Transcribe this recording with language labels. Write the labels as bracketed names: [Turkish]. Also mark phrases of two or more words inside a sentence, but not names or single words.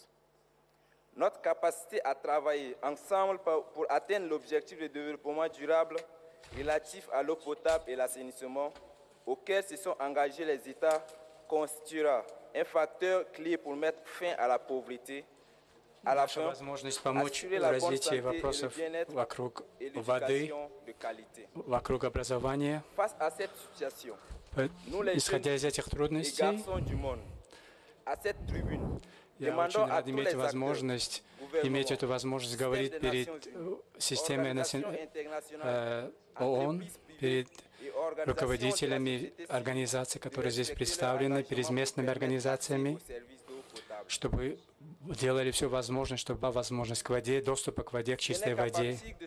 [French] Notre capacité à travailler ensemble pour atteindre l'objectif de développement durable relatif à l'eau potable et l'assainissement, auquel se sont engagés les États, constituera un facteur clé pour mettre fin à la pauvreté, à la fin, [Russian] возможность помочь в развитии вопросов вокруг воды, вокруг образования. Исходя из этих трудностей, я очень рад иметь эту возможность говорить перед системой ООН, перед руководителями организаций, которые здесь представлены, перед местными организациями, чтобы делали все возможное, чтобы была возможность к воде, доступа к воде, к чистой воде.